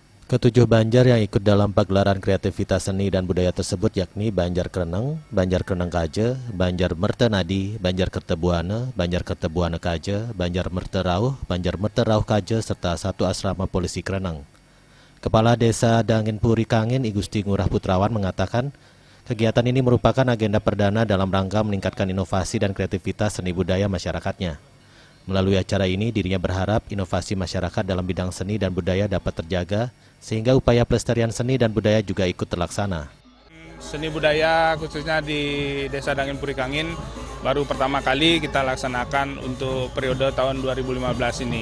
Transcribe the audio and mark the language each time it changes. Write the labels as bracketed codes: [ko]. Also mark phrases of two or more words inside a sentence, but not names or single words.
[id] Ketujuh Banjar yang ikut dalam pagelaran kreativitas seni dan budaya tersebut yakni Banjar Kreneng, Banjar Kreneng Kaje, Banjar Mertenadi, Banjar Kertebuana, Banjar Kertebuana Kaje, Banjar Merterauh, Banjar Merterauh Kaje, serta satu asrama polisi Kreneng. Kepala Desa Dangin Puri Kangin, I Gusti Ngurah Putrawan mengatakan, kegiatan ini merupakan agenda perdana dalam rangka meningkatkan inovasi dan kreativitas seni budaya masyarakatnya. Melalui acara ini, dirinya berharap inovasi masyarakat dalam bidang seni dan budaya dapat terjaga, sehingga upaya pelestarian seni dan budaya juga ikut terlaksana. Seni budaya khususnya di Desa Dangin Puri Kangin baru pertama kali kita laksanakan untuk periode tahun 2015 ini.